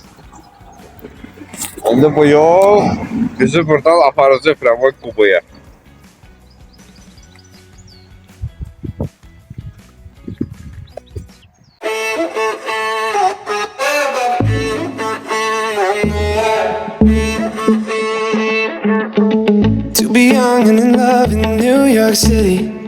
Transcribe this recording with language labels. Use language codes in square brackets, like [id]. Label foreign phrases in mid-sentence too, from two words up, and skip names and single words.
[az] İndi bu yol bizi buradan aparıcı Framboy Kubuya. [en] To be young and in love in New York City.